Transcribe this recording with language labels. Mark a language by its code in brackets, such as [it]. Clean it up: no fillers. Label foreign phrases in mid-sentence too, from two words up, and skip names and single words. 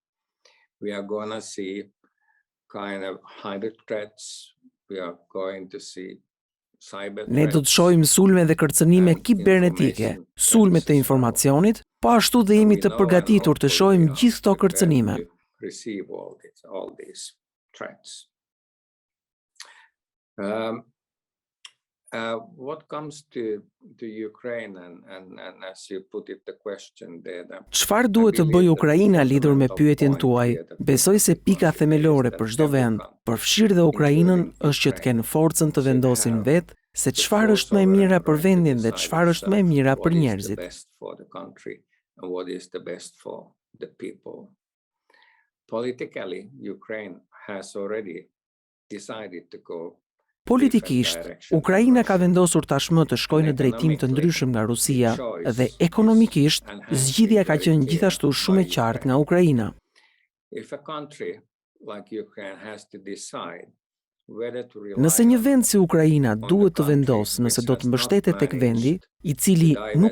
[sq] Ne do të shohim sulme dhe kërcënime kibernetike, sulme të informacionit, po ashtu dhe jemi të përgatitur të shohim gjithë këto kërcënime. [en] What comes to Ukraine and as you put it the question there. [sq] Çfarë duhet të bëjë Ukraina lidhur me pyetjen tuaj? Besoj se pika themelore për çdo vend, përfshirë dhe Ukrainën, është që të kenë forcën të vendosin vetë se çfarë është më e mira për vendin dhe çfarë është më e mira për njerëzit. [en] Politically, Ukraine has already decided to go [sq] Politikisht, Ukraina ka vendosur tashmë të shkojë në drejtim të ndryshëm nga Rusia dhe ekonomikisht, zgjidhja ka qenë gjithashtu shumë e qartë nga Ukraina. Nëse një vend si Ukraina duhet të vendosë nëse do të mbështetet tek vendi, i cili nuk